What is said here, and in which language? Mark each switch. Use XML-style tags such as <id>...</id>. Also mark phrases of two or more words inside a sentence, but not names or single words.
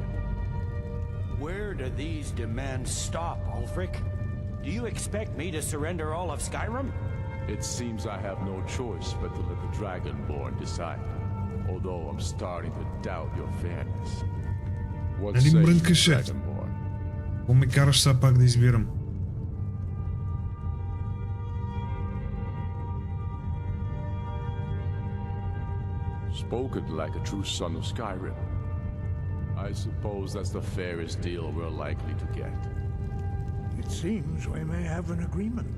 <en>Where do these demands stop, Ulfric? Do you expect me to surrender all of Skyrim? It seems I have no choice but to let the Dragonborn decide. Although I'm starting to doubt your fairness. What say you, Dragonborn?</en> <bg>Какво ме караш сега пак да избирам?</bg> <en>Spoken like a true son of Skyrim. I suppose that's the fairest deal we're likely to get. It seems we may have an agreement.</en>